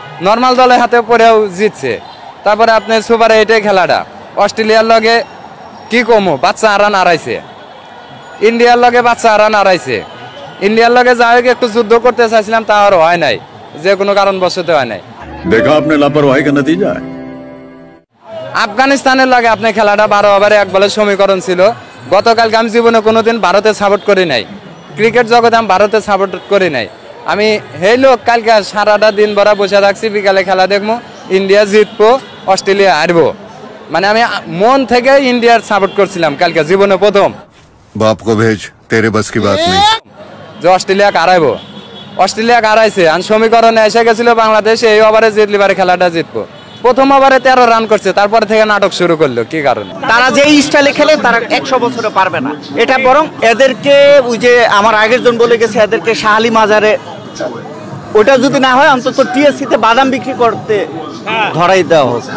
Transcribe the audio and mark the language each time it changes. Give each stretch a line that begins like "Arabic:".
Bangla: Normal দলের হাতে পড়েও জিতছে। তারপরে আপনি সুপার 8 খেলাটা অস্ট্রেলিয়ার লগে কি কমো, বাচ্চা রান হারাইছে, ইন্ডিয়ার লগে বাচ্চা রান হারাইছে। ইন্ডিয়ার লগে যাই হোক একটু যুদ্ধ করতে চাইছিলাম, তা আর হয় নাই, যে কোনো কারণবশত হয় নাই।
Hindi: देखा आपने लापरवाही का नतीजा है।
Bangla: আফগানিস্তানের লগে আপনি খেলাটা 12 ওভারে 1 বলের সমীকরণ ছিল। গতকালকে আমি জীবনে কোনোদিন ভারতে সাপোর্ট করি নাই, ক্রিকেট জগতে আমি ভারতে সাপোর্ট করি নাই। আমি এই লোক কালকে সারাটা দিন ভরা বসে থাকছি, বিকালে খেলা দেখবো, ইন্ডিয়া জিতবো অস্ট্রেলিয়া হারবো, মানে আমি মন থেকে ইন্ডিয়ার সাপোর্ট করছিলাম কালকে জীবনে প্রথম।
Hindi: बाप को भेज, तेरे बस की बात नहीं।
Bangla: যে অস্ট্রেলিয়া হারাইবো, অস্ট্রেলিয়া হারাইছে, আর সমীকরণে এসে গেছিল বাংলাদেশ এই ওভারে জিতলি পারে খেলাটা জিতবো। প্রথম ওভারে 13 রান করছে, তারপরে থেকে নাটক শুরু করলো কি কারণে? তারা যে স্টাইলে খেলে তারা 100 বছরে পারবে না। এটা বরং এদেরকে ওই যে আমার আগের জন বলে গেছে, এদেরকে শাহালি মাজারে ওটা যদি না হয় অন্তত টিএসসিতে বাদাম বিক্রি করতে ধরাই দেওয়া হোক।